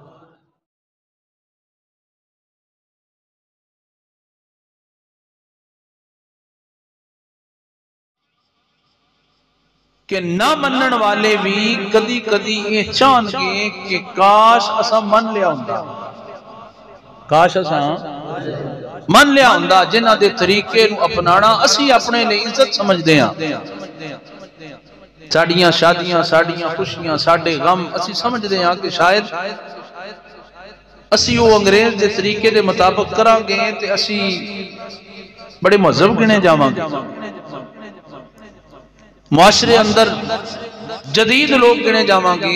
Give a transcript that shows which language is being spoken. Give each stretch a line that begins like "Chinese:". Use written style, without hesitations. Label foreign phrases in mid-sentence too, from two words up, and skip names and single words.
Punjabi: کہ نہ منن والے بھی کدی کدی یہ چاہن گے کہ کاش اسا من لیا ہوندا، کاش اسا من لیا ہوندا، جنہ دے طریقے نو اپنانا اسی اپنے لئے عزت سمجھ دیاں۔ ساڑیاں شادیاں، ساڑیاں خوشیاں، ساڑے غم اسی سمجھ دیاں کہ شاید اسی وہ انگریز دے طریقے دے مطابق کرا گئے تے اسی بڑے مذہب گنے جاواں گے، معاشرے اندر جدید لوگ گنے جاواں گے۔